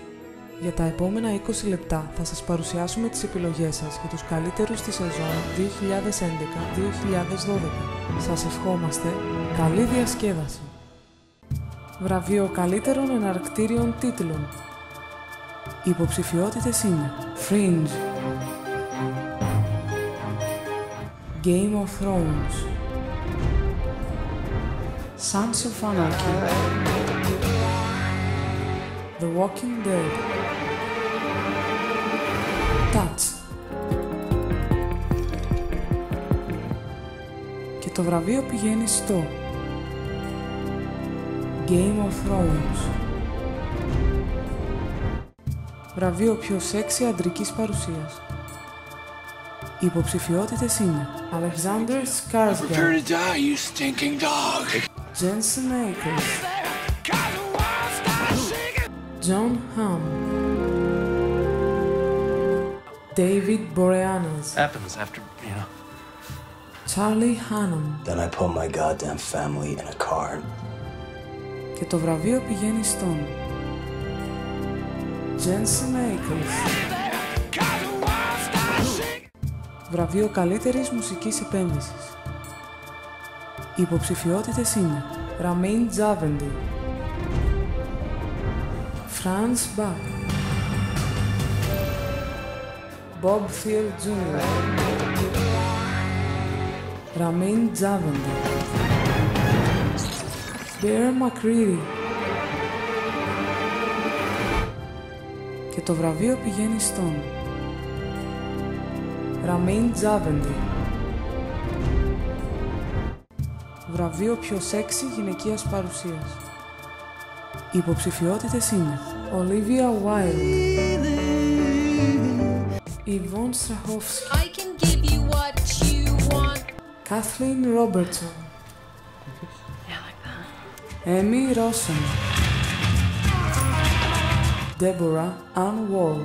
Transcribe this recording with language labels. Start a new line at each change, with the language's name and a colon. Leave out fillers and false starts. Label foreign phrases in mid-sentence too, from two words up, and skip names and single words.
Greek: Για τα επόμενα 20 λεπτά θα σας παρουσιάσουμε τις επιλογές σας για τους καλύτερους της σεζόν 2011-2012. Σας ευχόμαστε καλή διασκέδαση. Βραβείο καλύτερων εναρκτήριων τίτλων. Οι υποψηφιότητες είναι Fringe, Game of Thrones, Sons of Anarchy, The Walking Dead, Touch. Και το βραβείο πηγαίνει στο Game of Thrones. Βραβείο πιο σεξι αντρικής παρουσίας. Οι υποψηφιότητες είναι Alexander Skarsgård, Jensen Ackles, John Hamm, David Boreanaz,
English: Happens after, you know.
Greek: Charlie Hunnam.
English: Then I put my goddamn family in a car.
Greek: Και το βραβείο πηγαίνει στον Jensen Ackles. Βραβείο καλύτερης μουσικής επένδυσης. Οι υποψηφιότητες είναι Ramin Djawadi, Franz Bach, Bob Thiel Jr., Ramin Djawadi, Bear McCreary. Και το βραβείο πηγαίνει στον Ramin Djawadi. Βραβείο πιο σεξι γυναικείας παρουσίας. Οι υποψηφιότητες είναι Olivia Wilde, Yvonne Strahovski, Kathleen Robertson, Emmy Rossum, Deborah Ann Wall.